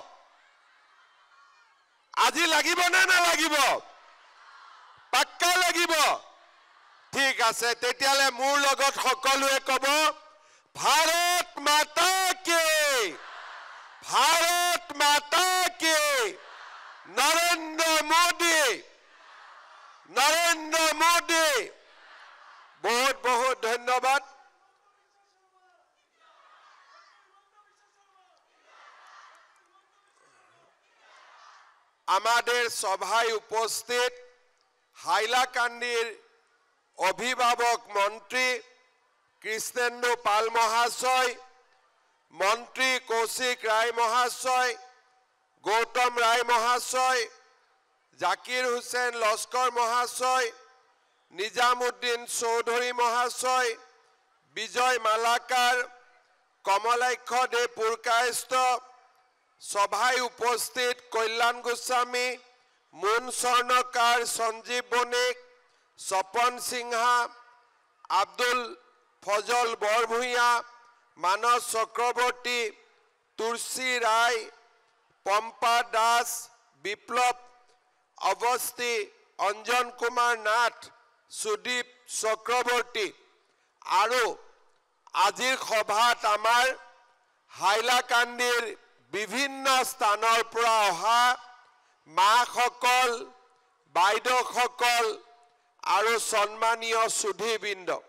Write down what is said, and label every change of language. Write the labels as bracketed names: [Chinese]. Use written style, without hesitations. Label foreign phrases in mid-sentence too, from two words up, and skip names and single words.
[Assamese] আজি লাগিব না না লাগিব পাক্কা লাগিব ঠিক আছে তেতিয়ালে মোৰ লগত সকলোৱে কব [Hindi] भारत माता की [Assamese] নৰেন্দ্ৰ মোদী বহুত বহুত ধন্যবাদ [Bangla] আমাদের সভায় উপস্থিত হাইলাকান্দির অভিভাবক মন্ত্রী কৃষ্ণেন্দু পাল মহাশয় মন্ত্রী কৌশিক রায় মহাশয় গৌতম রায় মহাশয় জাকির হুসেন লস্কর মহাশয় নিজামুদ্দিন চৌধুরী মহাশয় বিজয় মালাকার কমলাক্ষ দে পুরকায়স্থ সভায় উপস্থিত কল্যাণ গোস্বামী মুন স্বর্ণকার সঞ্জীৱ বণিক স্বপন সিংহা [Assamese] আব্দুল ফজল বৰভূঞা মানস চক্ৰৱৰ্তী তুলসী ৰায় পম্পা দাস বিপ্লৱ অৱস্থি অঞ্জন কুমাৰ নাথ সুদীপ চক্ৰৱৰ্তী আৰু আজিৰ সভাত আমাৰ হাইলাকান্দিৰ বিভিন্ন স্থানৰ পৰা অহা মাসকল বাইদেউসকল আৰু সন্মানীয় সুধীবৃন্দ